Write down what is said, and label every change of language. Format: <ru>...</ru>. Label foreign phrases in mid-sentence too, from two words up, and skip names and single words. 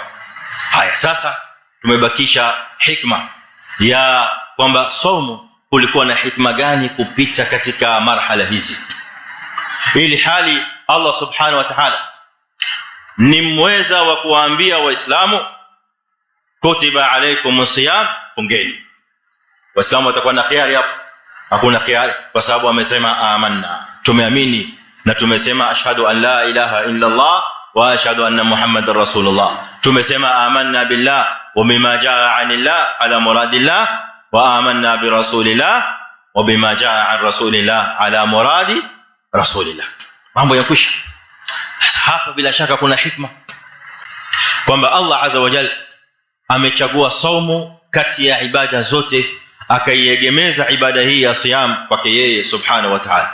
<sw>Haya, sasa tumebakisha hikma ya kwamba saumu kulikuwa na hikma gani kupita katika marhala hizi, ili hali Allah</sw> <ar>سبحانه وتعالى</ar> <sw>ni mweza wa kuwaambia Waislamu</sw> <ar>كتب عليكم الصيام,</ar> <sw>fungeni. Waislamu watakuwa na khiari hapo? Hakuna khiari, kwa sababu amesema amanna, tumeamini na tumesema</sw> <ar>أشهد أن لا إله إلا الله وأشهد أن محمدا رسول الله. Tumesema آمنا بالله وبما جاء عن الله على مراد الله وآمنا برسول الله وبما جاء عن رسول الله على مراد رسول الله.</ar> <sw>Mambo ya kwisha. Sasa hapa bila shaka kuna hikma kwamba Allah</sw> <ar>عز وجل</ar> <sw>amechagua saumu kati ya ibada zote, akaiegemeza ibada hii ya siyam kwake yeye</sw> <ar>سبحانه وتعالى.</ar>